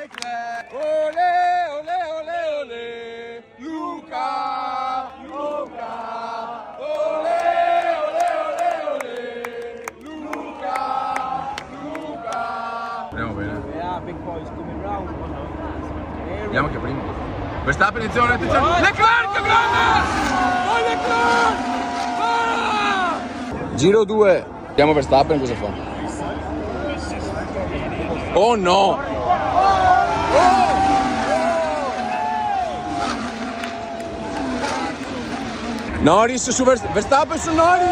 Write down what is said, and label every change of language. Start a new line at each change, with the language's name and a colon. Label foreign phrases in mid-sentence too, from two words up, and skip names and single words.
Italian: Ole, ole, ole, ole. Luca, Luca. Ole, ole, ole, ole. Luca, Luca. Andiamo bene.
English: Yeah, big boys coming round.
Italian: Vediamo che prima. Verstappen, attenzione, attenzione. Leclerc, grande! Vai Leclerc! Ah! Giro 2. Vediamo Verstappen cosa fa. Oh no! Norris su Verstappen su Norris!